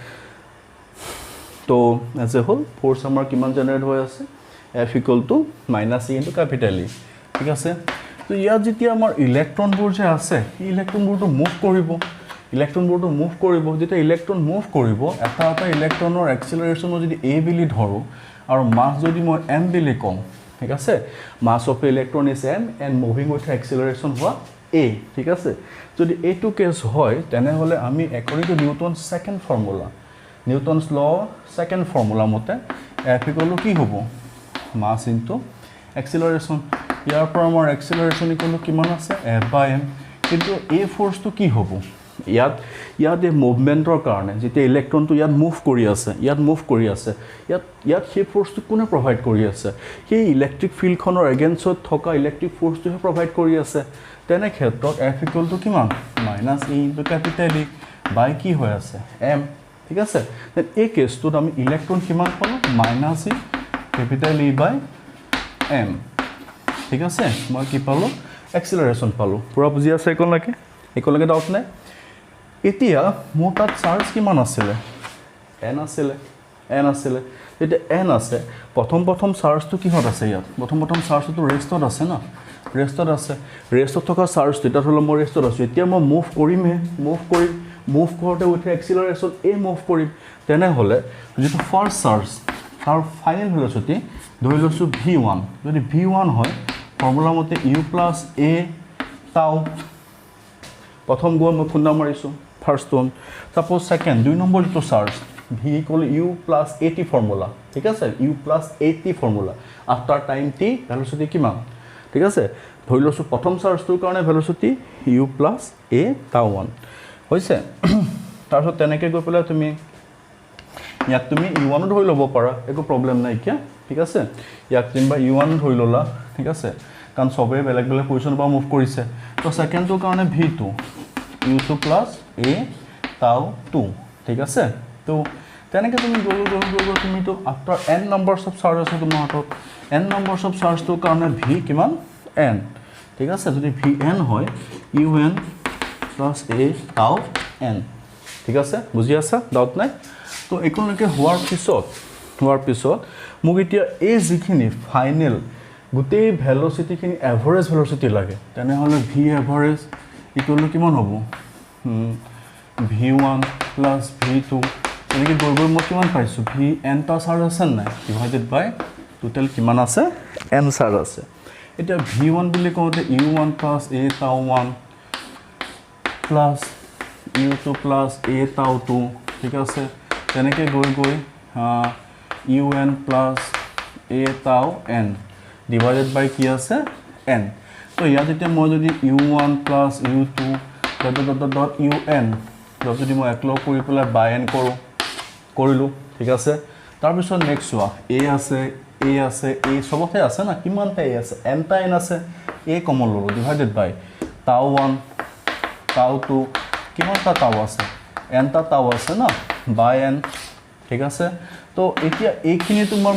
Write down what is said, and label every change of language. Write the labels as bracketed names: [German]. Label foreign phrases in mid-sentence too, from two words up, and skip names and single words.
[Assamese] তো [English] as a whole force [Assamese] আমাৰ কিমান জেনাৰেট হৈ আছে F = -e * [English] capital E [Assamese] ঠিক আছে তো ইয়াত যেতিয়া আমাৰ ইলেক্ট্ৰনবোৰ যে আছে এই ইলেক্ট্ৰনবোৰটো মুভ কৰিব যেতিয়া ইলেক্ট্ৰন মুভ কৰিব এটা ইলেক্ট্ৰনৰ এক্সেলাৰেশন যদি a বুলি ধৰো আৰু মাস যদি মই m বুলি কম ঠিক আছে [English] mass of electron is [Assamese] m [English] and moving with acceleration [Assamese] হোৱা a ঠিক আছে যদি এইটো কেস হয় তেনে হলে আমি [English] according to Newton's second formula Newton's law second formula [Assamese] মতে F = কি হ'ব [English] mass into acceleration [Assamese] ইয়াৰ পৰা আমাৰ acceleration কিমান আছে F/m কিন্তু এই ফোৰ্সটো কি হ'ব ইয়াত এই মুভমেন্টৰ কাৰণে যেতিয়া ইলেক্ট্ৰনটো ইয়াত মুভ কৰি আছে ইয়াত সেই ফোৰ্সটো কোনে প্ৰভাইড কৰি আছে সেই ইলেক্ট্ৰিক ফিল্ডখনৰ এগেইনষ্টত থকা ইলেক্ট্ৰিক ফোৰ্সটোহে প্ৰভাইড কৰি আছে তেনে ক্ষেত্ৰত F = কিমান -e * [English] capital E [Assamese] বাই কি হৈ আছে m ঠিক আছে দেন এই কেছটোত আমি ইলেক্ট্ৰন কিমান পালো -e [English] capital E by m [Assamese] ঠিক আছে মই কি পালো এক্সেলাৰেশন পালো পুৰা বুজি আছে একলৈকে ডাউট নাই এতিয়া মোৰ তাত চাৰ্জ কিমান আছিল n আছিল এটা n আছে প্ৰথম চাৰ্জটো কিহত আছে ইয়াত প্ৰথম চাৰ্জটো ৰেষ্টত আছে না ৰেষ্টত থকা চাৰ্জটো এটা হলো মই ৰেষ্টত আছে এতিয়া মই মুভ কৰোতে উঠে এক্সেলাৰেশন a মুভ কৰিম তেনে হলে যেটো [English] first charge [Assamese] তাৰ [English] final velocity [Assamese] ধৰি লৈছো v1 যদি v1 হয় ফৰ্মুলা মতে u + a tau প্ৰথম গৈ মই খুন্দা মাৰিছো [English] first one suppose [Assamese] সেকেন্ড দুই নম্বৰ যেটো চাৰ্জ v = u + at ফৰ্মুলা ঠিক আছে u + at ফৰ্মুলা [English] after time [Assamese] t ভেলোচিটি কিমান ঠিক আছে ধৰি লৈছো প্ৰথম চাৰ্জটোৰ কাৰণে ভেলোচিটি u + a tau1 হৈছে তাৰপিছত তেনেকৈ গৈ পেলাই তুমি ইয়াক তুমি u1 ধৰি ল'ব পাৰা একো প্ৰবলেম নাই কিয়া ঠিক আছে ইয়াক তুমি u1 ধৰি ল'লা ঠিক আছে কাৰণ সবে বেলেগ পজিশন পৰা মুভ কৰিছে তো সেকেন্ডটোৰ কাৰণে v2 u2 + a tau2 ঠিক আছে তো তেনেকৈ তুমি গৈ তুমি তো [English] after n numbers of charge [Assamese] আছে তোমাৰ হাতত n [English] numbers of [Assamese] চাৰ্জটোৰ কাৰণে v কিমান n ঠিক আছে যদি vn হয় un + a tau n ঠিক আছে বুজি আছা ডাউট নাই তো একলৈকে হোৱাৰ পিছত মোক এতিয়া এই যিখিনি ফাইনেল গোটেই ভেলোচিটি খিনি [English] average velocity [Assamese] লাগে তেনে হলে v [English] average equal [Assamese] কিমান হ'ব v1 + v2 এনেকৈ গৈ মই কিমান পাইছো vn টা চাৰ্জ আছে নাই [English] divided by total [Assamese] কিমান আছে n চাৰ্জ আছে এতিয়া v1 বুলি কওঁতে u1 + a tau1 + u2 + a tau2 ঠিক আছে তেনেকৈ গৈ un + a tau n [English] divided by [Assamese] কি আছে n তো ইয়াত যেতিয়া মই যদি u1 + u2 un যদি মই একলগ কৰি পেলাই বাই n কৰিলো ঠিক আছে তাৰ পিছত নেক্সট হোৱা a আছে a সবতে আছে না কিমানটা a আছে n টা n আছে a কমন ললো [English] divided by [Assamese] tau1 tau2 কিমানটা tau আছে n টা tau আছে না by n ঠিক আছে তো এতিয়া এইখিনি তোমাৰ